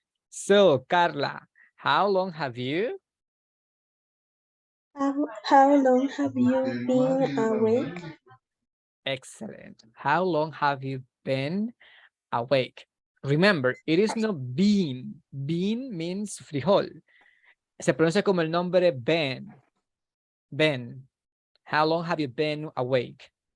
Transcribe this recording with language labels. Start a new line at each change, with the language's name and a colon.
English: So, Carla, how long have you? How long have you been awake? Excellent. How long have you been awake? Remember, it is not bean. Bean means frijol.
Spanish: Se pronuncia como el nombre Ben.
English: Ben. How long have you been awake?